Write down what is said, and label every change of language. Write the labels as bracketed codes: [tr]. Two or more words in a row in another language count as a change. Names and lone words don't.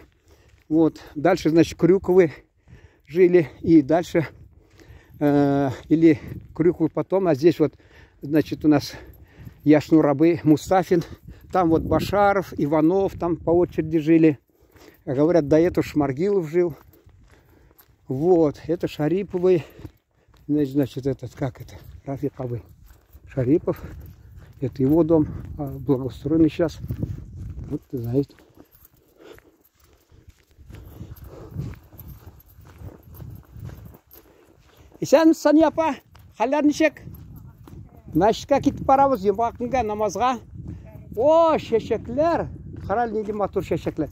[ru] Вот, дальше, значит, Крюковы жили, и дальше, или Крюковы потом, а здесь вот, значит, у нас Яшнурабы, Мустафин, там вот Башаров, Иванов, там по очереди жили. Говорят, до этого Шмаргилов жил. Вот, это Шариповы. Значит, этот, как это, Рафикабы. Шарипов. Это его дом, благоустроенный сейчас. Вот, знаете. [tt] Исән Саняпа, хәлләр ничек? Мәчеткә китеп барабыз, йомгакынга, намазга. О, чәчәкләр. Карал нинди матур чәчәкләр.